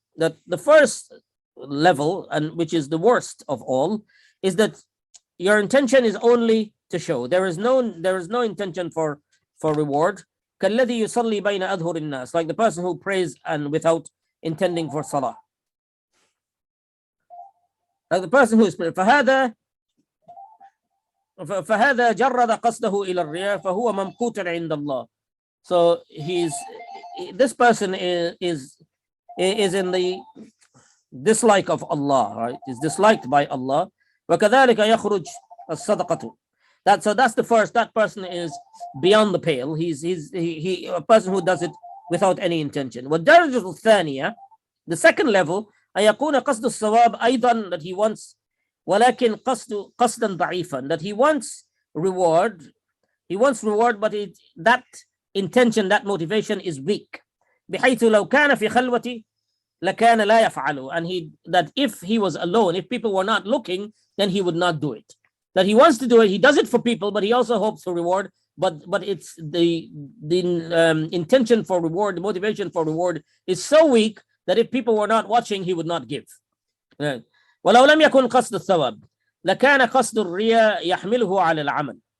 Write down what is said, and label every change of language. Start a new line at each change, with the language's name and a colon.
English: That the first level, and which is the worst of all, is that your intention is only to show. There is no intention for reward.
Arabic: كالذي يصلي بين أظهر الناس,
English: like the person who prays and without intending for salah. Like the person who is praying.
Arabic: فهذا جرد قصده إلى الرياء فهو ممقوت عند الله.
English: So this person is in the dislike of Allah, right? Is disliked by Allah.
Arabic: وكذلك يخرج الصدقة.
English: That's the first. That person is beyond the pale. He's a person who does it without any intention.
Arabic: والدرجة الثانية,
English: the second level,
Arabic: أن يكون قصد الثواب أيضا,
English: that he wants,
Arabic: ولكن قصدا ضعيفا,
English: that he wants reward, but that intention, that motivation is weak.
Arabic: بحيث لو كان في خلوة لكان لا يفعله,
English: and that if he was alone, if people were not looking, then he would not do it. That he wants to do it, he does it for people, but he also hopes for reward. But it's the intention for reward, the motivation for reward is so weak that if people were not watching, he would not give.
Arabic: ولو لم يكن قصد الثواب لكان قصد الرياء يحمله على العمل.